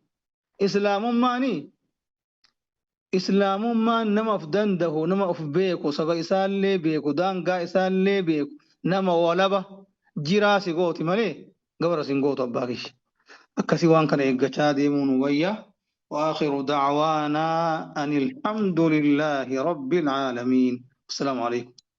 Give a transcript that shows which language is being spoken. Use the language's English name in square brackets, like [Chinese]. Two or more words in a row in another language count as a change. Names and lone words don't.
[Oromo] islaamummaan nama of dandahu nama of beeku saba isaallee beeku daangaa isaallee beeku nama walaba jiraasi gooti malee gabara sin gootu abbaa kishi akkasii waan kana eeggachaa deemuun wayya [Arabic] وآخر دعوانا أن الحمد لله رب العالمين السلام عليكم